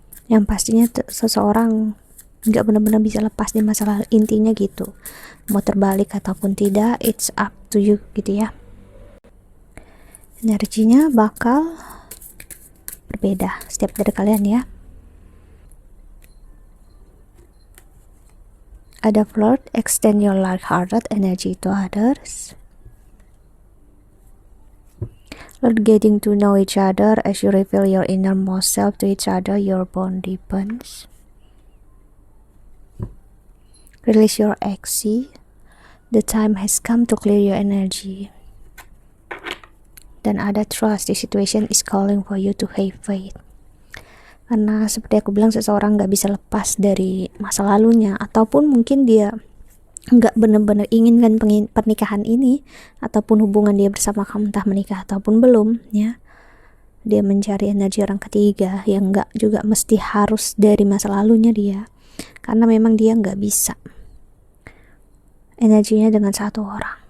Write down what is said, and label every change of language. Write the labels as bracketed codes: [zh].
[id] Yang pastinya seseorang gak benar-benar bisa lepas di masalah, intinya gitu. Mau terbalik ataupun tidak, [en] it's up to you [id] gitu ya. Energinya bakal berbeda setiap dari kalian ya. Ada [en] flirt, extend your light-hearted energy to others. Learn getting to know each other as you reveal your innermost self to each other, your bond deepens. Release your ex. The time has come to clear your energy. [id] Dan ada [en] trust, the situation is calling for you to have faith. [id] Karena seperti aku bilang, seseorang gak bisa lepas dari masa lalunya, ataupun mungkin dia gak benar-benar inginkan pernikahan ini, ataupun hubungan dia bersama kamu, entah menikah ataupun belum ya. Dia mencari energi orang ketiga yang gak juga mesti harus dari masa lalunya dia, karena memang dia gak bisa energinya dengan satu orang.